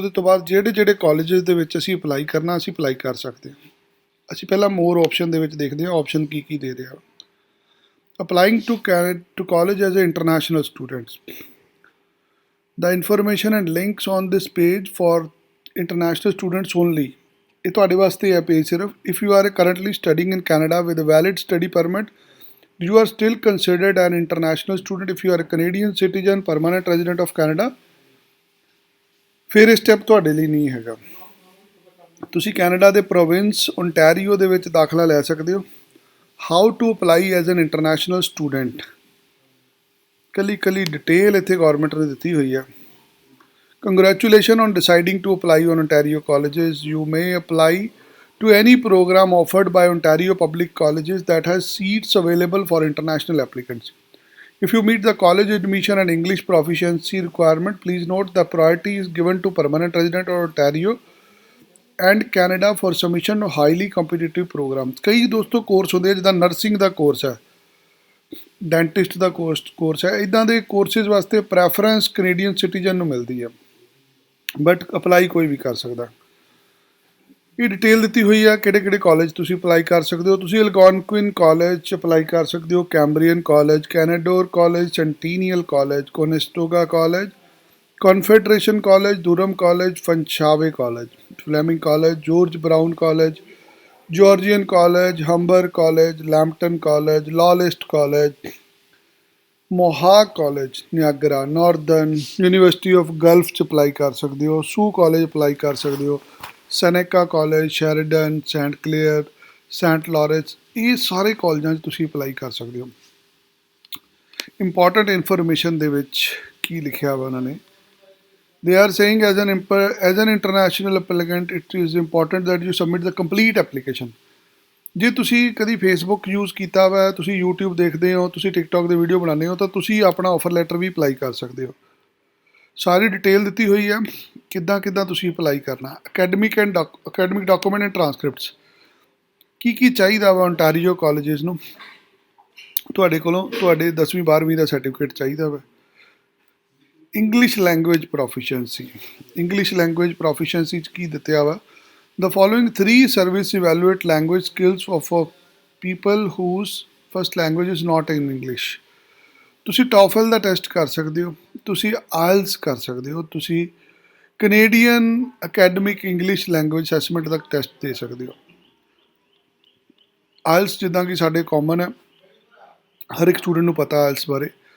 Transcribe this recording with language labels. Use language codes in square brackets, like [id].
[pa] ਉਹਦੇ ਤੋਂ ਬਾਅਦ ਜਿਹੜੇ ਕਾਲਜਿਸ ਦੇ ਵਿੱਚ ਅਸੀਂ ਅਪਲਾਈ ਕਰਨਾ, ਅਸੀਂ ਅਪਲਾਈ ਕਰ ਸਕਦੇ ਹਾਂ। ਅਸੀਂ ਪਹਿਲਾਂ ਮੋਰ ਆਪਸ਼ਨ ਦੇ ਵਿੱਚ ਦੇਖਦੇ ਹਾਂ ਆਪਸ਼ਨ ਕੀ ਕੀ ਦੇ ਰਿਹਾ। [en] Applying to college as a international students. The information and links on this page for international students only. [pa] ਇਹ ਤੁਹਾਡੇ ਵਾਸਤੇ ਹੈ ਪੇਜ ਸਿਰਫ। [en] If you are currently studying in Canada with valid study permit, you are still considered an international student if you are a Canadian citizen, permanent resident of Canada। [pa] ਫਿਰ ਇਹ step ਤੁਹਾਡੇ ਲਈ ਨਹੀਂ ਹੈਗਾ। ਤੁਸੀਂ ਕੈਨੇਡਾ ਦੇ province Ontario ਦੇ ਵਿੱਚ ਦਾਖਲਾ ਲੈ ਸਕਦੇ ਹੋ। [en] how to apply as an international student, [pa] ਕੱਲੀ ਡਿਟੇਲ ਇੱਥੇ ਗੌਰਮੈਂਟ ਨੇ ਦਿੱਤੀ ਹੋਈ ਹੈ। [en] Congratulation on deciding to apply on Ontario colleges. You may apply to any program offered by Ontario Public Colleges that has seats available for international applicants. If you meet the college admission and English proficiency requirement, please note the priority is given to permanent resident of Ontario and Canada for submission of highly competitive programs। [pa] ਕਈ ਦੋਸਤੋ course ਹੁੰਦੇ ਜਿੱਦਾਂ nursing ਦਾ course ਹੈ, dentist ਦਾ course ਹੈ, ਇੱਦਾਂ ਦੇ courses ਵਾਸਤੇ preference Canadian citizen ਨੂੰ ਮਿਲਦੀ ਹੈ, ਬਟ ਅਪਲਾਈ ਕੋਈ ਵੀ ਕਰ ਸਕਦਾ। ਇਹ ਡਿਟੇਲ ਦਿੱਤੀ ਹੋਈ ਆ ਕਿਹੜੇ ਕਾਲਜ ਤੁਸੀਂ ਅਪਲਾਈ ਕਰ ਸਕਦੇ ਹੋ। ਤੁਸੀਂ ਐਲਗੋਨਕੁਇਨ ਕਾਲਜ 'ਚ ਅਪਲਾਈ ਕਰ ਸਕਦੇ ਹੋ, Cambrian college, ਕੈਨੇਡੋਰ college, ਸੈਂਟੀਨੀਅਲ college, ਕੋਨੇਸਟੋਗਾ college, confederation college, ਦੁਰਮ college, ਫੰਸ਼ਾਵੇ college, ਫਲੈਮਿੰਗ college, George brown college, Georgian college, Humber college, Lambton college, ਲਾਲਿਸਟ college, ਮੋਹਾਕ college, Niagara, Northern university of Gulf 'ਚ ਅਪਲਾਈ ਕਰ ਸਕਦੇ ਹੋ, ਸੂ ਕਾਲਜ ਅਪਲਾਈ ਕਰ ਸਕਦੇ ਹੋ, ਸੈਨੇਕਾ college, Sheridan, Saint Clair, Saint Lawrence, ਇਹ ਸਾਰੇ ਕਾਲਜਾਂ 'ਚ ਤੁਸੀਂ ਅਪਲਾਈ ਕਰ ਸਕਦੇ ਹੋ। ਇੰਪੋਰਟੈਂਟ ਇਨਫੋਰਮੇਸ਼ਨ ਦੇ ਵਿੱਚ ਕੀ ਲਿਖਿਆ ਵਾ ਉਹਨਾਂ ਨੇ, [en] they are saying as an international applicant it is important that you submit the complete application। [pa] ਜੇ ਤੁਸੀਂ ਕਦੀ ਫੇਸਬੁੱਕ ਯੂਜ਼ ਕੀਤਾ ਵਾ, ਤੁਸੀਂ ਯੂਟਿਊਬ ਦੇਖਦੇ ਹੋ, ਤੁਸੀਂ ਟਿਕਟੋਕ ਦੇ ਵੀਡੀਓ ਬਣਾਉਂਦੇ ਹੋ, ਤਾਂ ਤੁਸੀਂ ਆਪਣਾ ਆਫਰ ਲੈਟਰ ਵੀ ਅਪਲਾਈ ਕਰ ਸਕਦੇ ਹੋ। ਸਾਰੀ ਡਿਟੇਲ ਦਿੱਤੀ ਹੋਈ ਹੈ ਕਿੱਦਾਂ ਕਿੱਦਾਂ ਤੁਸੀਂ ਅਪਲਾਈ ਕਰਨਾ। ਅਕੈਡਮਿਕ ਡਾਕੂਮੈਂਟ ਐਂਡ ਟਰਾਂਸਕ੍ਰਿਪਟਸ, ਕੀ ਚਾਹੀਦਾ ਵਾ ਓਨਟਾਰੀਓ ਕਾਲਜਿਸ ਨੂੰ, ਤੁਹਾਡੇ ਕੋਲੋਂ ਤੁਹਾਡੇ 10ਵੀਂ 12ਵੀਂ ਦਾ ਸਰਟੀਫਿਕੇਟ ਚਾਹੀਦਾ ਵਾ। English language proficiency, English language proficiency 'ਚ ਕੀ ਦਿੱਤਿਆ ਵਾ, [en] the following 3 service evaluate language skills of people whose first language is not in English। [pa] ਤੁਸੀਂ ਟੋਫਲ ਦਾ ਟੈਸਟ ਕਰ ਸਕਦੇ ਹੋ, ਤੁਸੀਂ ਆਇਲਸ ਕਰ ਸਕਦੇ ਹੋ, ਤੁਸੀਂ Canadian academic English language assessment ਦਾ ਟੈਸਟ ਦੇ ਸਕਦੇ ਹੋ। ਆਇਲਸ ਜਿੱਦਾਂ ਕਿ ਸਾਡੇ ਕਾਮਨ ਹੈ, ਹਰ ਇੱਕ ਸਟੂਡੈਂਟ ਨੂੰ ਪਤਾ ਆਇਲਸ ਬਾਰੇ।